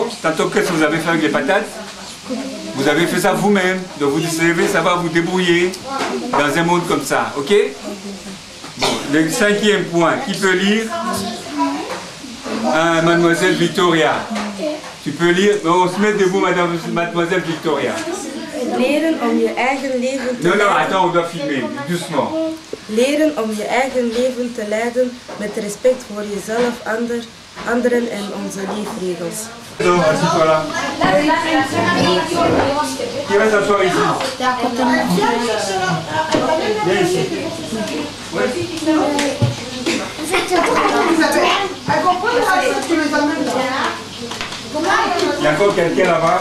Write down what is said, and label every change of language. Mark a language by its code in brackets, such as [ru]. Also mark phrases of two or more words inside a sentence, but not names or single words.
[fr] Tantôt, qu'est-ce que vous avez fait avec les patates? Vous avez fait ça vous-même. Donc vous savez, ça va vous débrouiller dans un monde comme ça. Ok? Bon, le cinquième point, qui peut lire? Mademoiselle Victoria. Tu peux lire? On se met debout, mademoiselle Victoria. [nl] Leren om je eigen leven te leiden. [fr] Non, attends, on doit filmer, doucement. [nl] Leren om je eigen leven te leiden met respect voor jezelf, anderen en onze leefregels. [fr] Donc, assis-toi là. Qui va s'asseoir ici? Viens ici. Ouais. Il y a encore quelqu'un là-bas.